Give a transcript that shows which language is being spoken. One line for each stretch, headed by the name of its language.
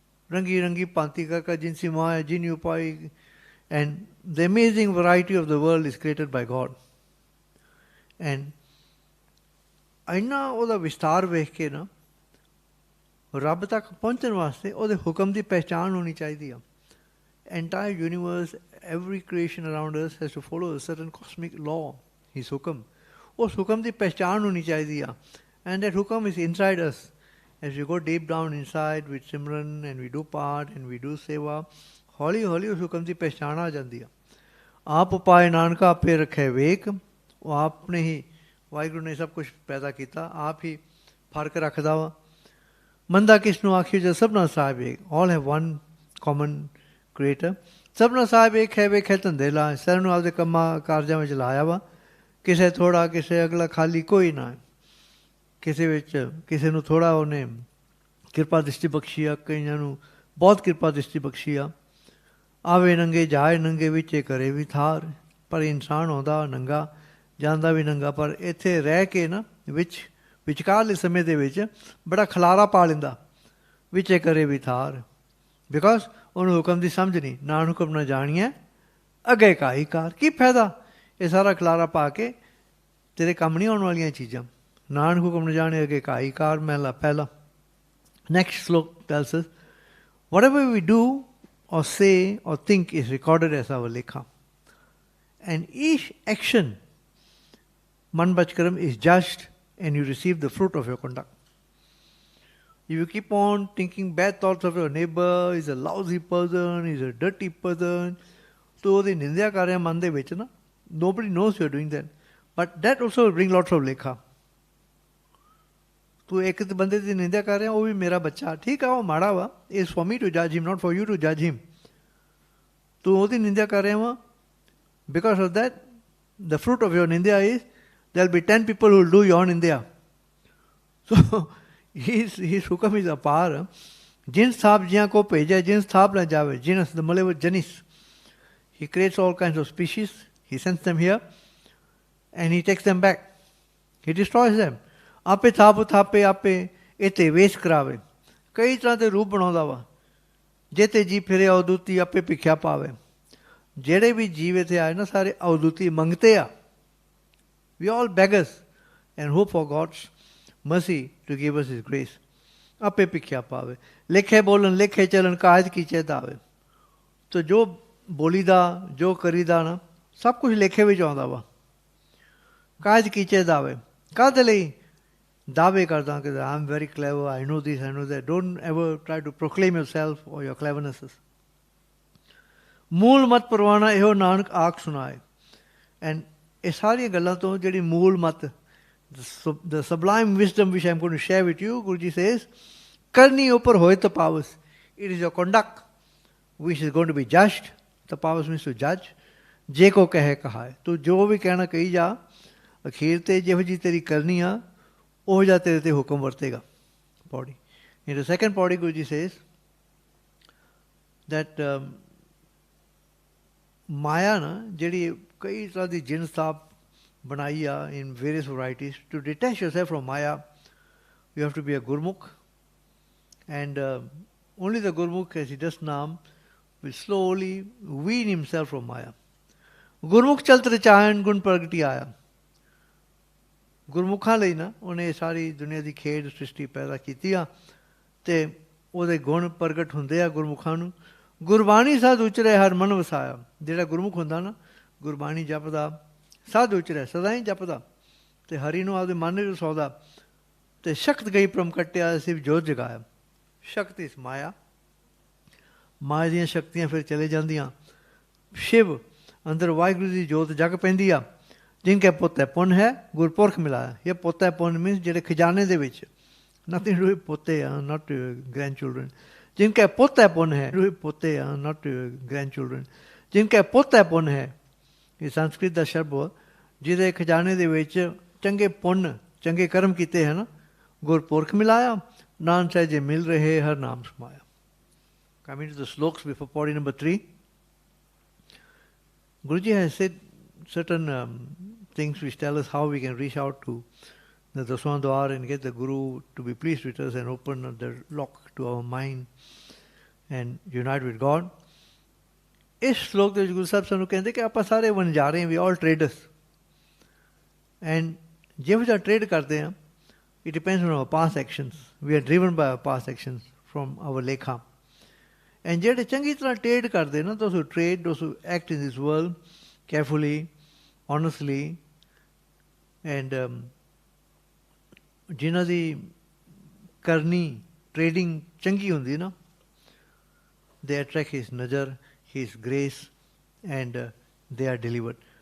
Punjabi: Rangi Rangi Panti Kaka Jinsi Maya Jin Upai,
English: and the amazing variety of the world is created by God.
Punjabi: And ਇੰਨਾ ਉਹਦਾ ਵਿਸਤਾਰ ਵੇਖ ਕੇ ਨਾ, ਰੱਬ ਤੱਕ ਪਹੁੰਚਣ ਵਾਸਤੇ ਉਹਦੇ ਹੁਕਮ ਦੀ ਪਹਿਚਾਣ ਹੋਣੀ ਚਾਹੀਦੀ ਆ.
English: Entire universe, every creation around us has to follow a certain cosmic law, his hukam.
Punjabi: ਉਸ ਹੁਕਮ ਦੀ ਪਹਿਚਾਣ ਹੋਣੀ ਚਾਹੀਦੀ ਆ.
English: And that hukam is inside us. As we go deep down inside with Simran and we do Paath and we do Seva,
Punjabi: ਹੌਲੀ ਹੌਲੀ ਉਸ ਹੁਕਮ ਦੀ ਪਹਿਚਾਣ ਆ ਜਾਂਦੀ ਆ. ਆਪ ਉਪਾਏ ਨਾਨਕਾ ਆਪੇ ਰੱਖੇ ਵੇਖ. ਉਹ ਆਪ ਨੇ ਹੀ, ਵਾਹਿਗੁਰੂ ਨੇ ਸਭ ਕੁਛ ਪੈਦਾ ਕੀਤਾ, ਆਪ ਹੀ ਫਰਕ ਰੱਖਦਾ ਵਾ. ਮੰਦਾ ਕਿਸ ਨੂੰ ਆਖਿਓ ਜਦ ਸਭਨਾ ਸਾਹਿਬ ਏਕ.
English: All have one common creator.
Punjabi: ਸਭਨਾ ਸਾਹਿਬ ਏਕ ਹੈ ਵੇਖੇ ਧੰਦੇ ਲਾ. ਸਾਰਿਆਂ ਨੂੰ ਆਪਦੇ ਕੰਮਾਂ ਕਾਰਜਾਂ ਵਿੱਚ ਲਾਇਆ ਵਾ. ਕਿਸੇ ਥੋੜ੍ਹਾ, ਕਿਸੇ ਅਗਲਾ ਖਾਲੀ ਕੋਈ ਨਾ. ਕਿਸੇ ਵਿੱਚ ਕਿਸੇ ਨੂੰ ਥੋੜ੍ਹਾ ਉਹਨੇ ਕਿਰਪਾ ਦ੍ਰਿਸ਼ਟੀ ਬਖਸ਼ੀ ਆ, ਕਈਆਂ ਨੂੰ ਬਹੁਤ ਕਿਰਪਾ ਦ੍ਰਿਸ਼ਟੀ ਬਖਸ਼ੀ ਆ. ਆਵੇ ਨੰਗੇ ਜਾਏ ਨੰਗੇ ਵਿੱਚ ਕਰੇ ਵੀ ਥਾਰ. ਪਰ ਇਨਸਾਨ ਆਉਂਦਾ ਨੰਗਾ, ਜਾਂਦਾ ਵੀ ਨੰਗਾ, ਪਰ ਇੱਥੇ ਰਹਿ ਕੇ ਨਾ ਵਿਚਕਾਰਲੇ ਸਮੇਂ ਦੇ ਵਿੱਚ ਬੜਾ ਖਲਾਰਾ ਪਾ ਲੈਂਦਾ. ਵਿੱਚੇ ਕਰੇ ਵੀ ਥਾਰ, ਬਿਕੋਜ਼ ਉਹਨੂੰ ਹੁਕਮ ਦੀ ਸਮਝ ਨਹੀਂ. ਨਾਨ ਹੁਕਮ ਨਾ ਜਾਣੀਏ ਅੱਗੇ ਕਾਈ ਕਾਰ. ਕੀ ਫਾਇਦਾ ਇਹ ਸਾਰਾ ਖਲਾਰਾ ਪਾ ਕੇ, ਤੇਰੇ ਕੰਮ ਨਹੀਂ ਆਉਣ ਵਾਲੀਆਂ ਚੀਜ਼ਾਂ. ਨਾਨਕ ਹੁਕਮ ਨ ਜਾਣੇ ਅੱਗੇ ਕਾਈ ਕਾਰ. ਮਹਿਲਾ ਪਹਿਲਾ.
English: Next slok tells us, whatever we do or say or think is recorded as our lekha. And each action, man bachkaram, is judged and you receive the fruit of your conduct. If you keep on thinking bad thoughts of your neighbor, he's a lousy person, he's a dirty person, so
Punjabi: ਉਹਦੀ ਨਿੰਦਿਆ ਕਰ ਰਿਹਾ ਮਨ ਦੇ ਵਿੱਚ ਨਾ,
English: nobody knows you're doing that. But that also will bring lots of lekha.
Punjabi: ਤੂੰ ਇੱਕ ਬੰਦੇ ਦੀ ਨਿੰਦਿਆ ਕਰ ਰਿਹਾ, ਉਹ ਵੀ ਮੇਰਾ ਬੱਚਾ, ਠੀਕ ਆ, ਉਹ ਮਾੜਾ ਵਾ,
English: is for me to ਜੱਜ ਹਿਮ,
Punjabi: ਨਾਟ ਫॉर ਯੂ ਟੂ ਜੱਜ ਹਿਮ. ਤੂੰ ਉਹਦੀ ਨਿੰਦਿਆ ਕਰ ਰਿਹਾ ਵਾ.
English: Because of that, the fruit of your nindiya is there will be 10 people who will do your nindiya. So his hukam is apaar.
Punjabi: ਜਿਨ ਸਥਾਪ ਜਿਆਂ ਕੋ ਭੇਜਿਆ, ਜਿਨ ਸਥਾਪ ਨਾ ਜਾਵੇ.
English: ਜਿਨਸ the Malay word janis. He creates all kinds of species, he sends them here and he takes them back. He destroys them.
Punjabi: ਆਪੇ ਥਾਪ ਥਾਪੇ, ਆਪੇ ਇੱਥੇ ਵੇਸ਼ ਕਰਾਵੇ. ਕਈ ਤਰ੍ਹਾਂ ਦੇ ਰੂਪ ਬਣਾਉਂਦਾ ਵਾ. ਜੇ ਤੇ ਜੀ ਫਿਰੇ ਅਵਦੂਤੀ ਆਪੇ ਭਿੱਖਿਆ ਪਾਵੇ। ਜਿਹੜੇ ਵੀ ਜੀਵ ਇੱਥੇ ਆਏ ਨਾ ਸਾਰੇ ਅਵਦੂਤੀ ਮੰਗਤੇ ਆ।
English: We all beggars and hope for God's mercy to give us His grace.
Punjabi: ਆਪੇ ਭਿੱਖਿਆ ਪਾਵੇ। ਲੇਖੇ ਬੋਲਣ ਲੇਖੇ ਚੱਲਣ ਕਾਜ ਕੀਚੇ ਦਾਵੇ। ਤੋ ਜੋ ਬੋਲੀਦਾ ਜੋ ਕਰੀਦਾ ਨਾ ਸਭ ਕੁਝ ਲੇਖੇ ਵਿੱਚ ਆਉਂਦਾ ਵਾ। ਕਾਜ ਕੀਚੇ ਦਾਵੇ। ਕਾਹਦੇ ਲਈ? ਦਾਅਵੇ ਕਰਦਾ ਕਿ
English: I am very clever, I know this, I know that. Don't ever try to proclaim yourself or your clevernesses.
Punjabi: ਮੂਲ ਮਤ ਪਰਵਾਣਾ ਇਹੋ ਨਾਨਕ ਆਖ ਸੁਣਾਏ। ਐਂਡ ਇਹ ਸਾਰੀਆਂ ਗੱਲਾਂ ਤੋਂ ਜਿਹੜੀ ਮੂਲ ਮਤ,
English: the sublime wisdom which I am going to share with you, Guruji says,
Punjabi: ਕਰਨੀ ਉੱਪਰ ਹੋਏ ਤਪਾਵਸ।
English: It is your conduct which is going to be judged. ਤਪਾਵਸ means to judge.
Punjabi: ਜੇ ਕੋ ਕਹੇ ਕਹਾਏ, ਤੂੰ ਜੋ ਵੀ ਕਹਿਣਾ ਕਹੀ ਜਾ, ਅਖੀਰ ਤੇ ਜਿਹੋ ਜਿਹੀ ਤੇਰੀ ਕਰਨੀ ਆ ਉਹ ਜਿਹਾ ਤੇਰੇ ਤੇ ਹੁਕਮ ਵਰਤੇਗਾ। ਪੌੜੀ in the second ਪੌੜੀ Guruji says that ਮਾਇਆ ਨਾ ਜਿਹੜੀ ਕਈ ਤਰ੍ਹਾਂ ਦੀ ਜਿਨਸ ਤਾਪ ਬਣਾਈ ਆ
English: in various varieties. To detach yourself from Maya, you have to be a Gurmukh, and only the Gurmukh, as he does Naam, will slowly wean himself from Maya.
Punjabi: Gurmukh ਚਲਤ ਰਚਾਇਣ ਗੁਣ ਪ੍ਰਗਟੀ ਆਇਆ। ਗੁਰਮੁਖਾਂ ਲਈ ਨਾ ਉਹਨੇ ਸਾਰੀ ਦੁਨੀਆ ਦੀ ਖੇਡ ਸ੍ਰਿਸ਼ਟੀ ਪੈਦਾ ਕੀਤੀ ਆ ਅਤੇ ਉਹਦੇ ਗੁਣ ਪ੍ਰਗਟ ਹੁੰਦੇ ਆ ਗੁਰਮੁਖਾਂ ਨੂੰ। ਗੁਰਬਾਣੀ ਸਾਧ ਉਚਰੇ ਹਰ ਮਨ ਵਸਾਇਆ। ਜਿਹੜਾ ਗੁਰਮੁਖ ਹੁੰਦਾ ਨਾ ਗੁਰਬਾਣੀ ਜਪਦਾ, ਸਾਧ ਉਚਰੇ ਸਦਾ ਹੀ ਜਪਦਾ ਅਤੇ ਹਰੀ ਨੂੰ ਆਪਦੇ ਮਨ ਵਿੱਚ ਵਸਾਉਂਦਾ ਅਤੇ ਸ਼ਕਤ ਗਈ ਪ੍ਰਮਕਟਿਆ ਸਿਵ ਜੋਤ ਜਗਾਇਆ। ਸ਼ਕਤ ਇਸ ਮਾਇਆ, ਮਾਇਆ ਦੀਆਂ ਸ਼ਕਤੀਆਂ ਫਿਰ ਚਲੇ ਜਾਂਦੀਆਂ। ਸ਼ਿਵ ਅੰਦਰ ਵਾਹਿਗੁਰੂ ਦੀ ਜੋਤ ਜਗ ਪੈਂਦੀ ਆ। ਜਿਨਕੇ ਪੁੱਤ ਹੈ ਪੁੰਨ ਹੈ ਗੁਰਪੁਰਖ ਮਿਲਾਇਆ। ਇਹ ਪੁੱਤ ਹੈ ਪੁੰਨ ਮੀਨਸ ਜਿਹੜੇ ਖਜ਼ਾਨੇ ਦੇ ਵਿੱਚ,
English: nothing to do with
Punjabi: ਪੋਤੇ ਆ,
English: Not grandchildren.
Punjabi: ਜਿਨਕੇ ਪੁੱਤ ਹੈ ਪੁੰਨ ਹੈ ਪੋਤੇ ਆ,
English: Not grandchildren.
Punjabi: ਜਿਨਕੇ ਪੁੱਤ ਹੈ ਪੁੰਨ ਹੈ, ਇਹ ਸੰਸਕ੍ਰਿਤ ਦਾ ਸ਼ਬਦ, ਜਿਹਦੇ ਖਜ਼ਾਨੇ ਦੇ ਵਿੱਚ ਚੰਗੇ ਪੁੰਨ ਚੰਗੇ ਕਰਮ ਕੀਤੇ ਹਨ, ਗੁਰਪੁਰਖ ਮਿਲਾਇਆ। ਨਾਨਕ ਸਹਿਜੇ ਮਿਲ ਰਹੇ ਹਰ ਨਾਮ ਸਮਾਇਆ।
English: Coming to the sloks before Pauri number 3, Guruji has said certain things which tell us how we can reach out to the Daswan Dwar and get the Guru to be pleased with us and open the lock to our mind and unite with God.
Punjabi: ਇਸ ਸ਼ਲੋਕ ਦੇ ਵਿੱਚ ਗੁਰੂ ਸਾਹਿਬ ਸਾਨੂੰ ਕਹਿੰਦੇ ਕਿ ਆਪਾਂ ਸਾਰੇ ਵਣਜਾਰੇ ਹਾਂ,
English: we all traders,
Punjabi: ਐਂਡ ਜਿਹੋ ਜਿਹਾ ਟਰੇਡ ਕਰਦੇ ਹਾਂ,
English: it depends on our past actions. We are driven by our past actions from our lekha. And
Punjabi: ਜਿਹੜੇ ਚੰਗੀ ਤਰ੍ਹਾਂ ਟਰੇਡ ਕਰਦੇ ਨਾ,
English: those who trade, those who act in this world carefully, honestly, and
Punjabi: ਜਿਨ੍ਹਾਂ ਦੀ ਕਰਨੀ trading ਚੰਗੀ ਹੁੰਦੀ ਨਾ,
English: they attract his ਨਜ਼ਰ, his grace, and they are delivered.